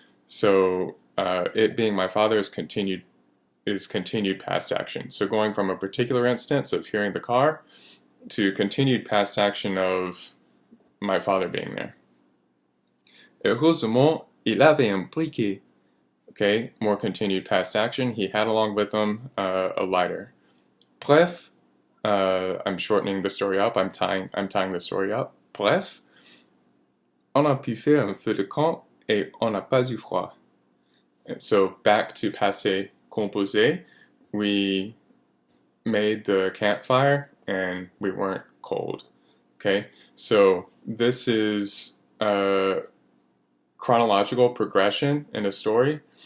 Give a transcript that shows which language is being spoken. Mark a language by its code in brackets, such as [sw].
[en] So it being my father is continued past action. So going from a particular instance of hearing the car to continued past action of my father being there. [fr] Heureusement, il avait un briquet. [en] Okay, more continued past action. He had along with him a lighter. Bref, I'm shortening the story up. I'm tying the story up. [fr] Bref, on a pu faire un feu de camp et on n'a pas eu froid. [en] So back to passé composé, we made the campfire and we weren't cold. Okay, so this is a chronological progression in a story,